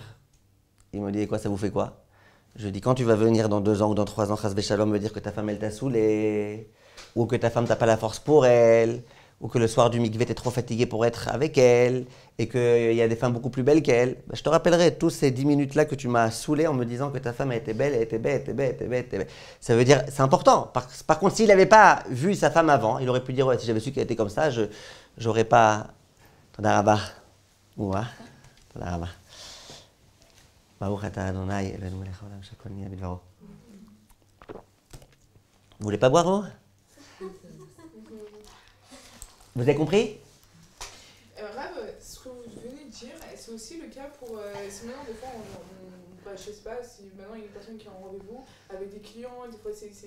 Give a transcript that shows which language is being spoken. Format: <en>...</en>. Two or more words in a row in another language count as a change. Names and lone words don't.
<fr>Il me dit quoi, ça vous fait quoi? Je lui ai dit quand tu vas venir dans 2 ans ou dans 3 ans,</fr> <he>חס ושלום,</he> <fr>me dire que ta femme elle t'a saoulé, ou que ta femme t'a pas la force pour elle, ou que le soir du mikvé t'es trop fatigué pour être avec elle, et qu'il y a des femmes beaucoup plus belles qu'elle, ben, je te rappellerai tous ces 10 minutes-là que tu m'as saoulé en me disant que ta femme elle était belle, elle était belle, elle était belle, elle était belle, elle était belle. Ça veut dire, c'est important. Par contre, s'il n'avait pas vu sa femme avant, il aurait pu dire ouais, si j'avais su qu'elle était comme ça, j'aurais pas.</fr> <he>Tadarabah. Ouah. Tadarabah. ברוך אתה אדוני, אלוהינו מלך העולם, שהכל נהיה בדברו.</he> <fr>Vous voulez pas boire, vous? Vous avez compris? Rav, ce que vous venez de dire, c'est aussi le cas pour. Si maintenant, des fois, je sais pas, si maintenant il y a une personne qui a un rendez-vous avec des clients, des fois c'est.</fr>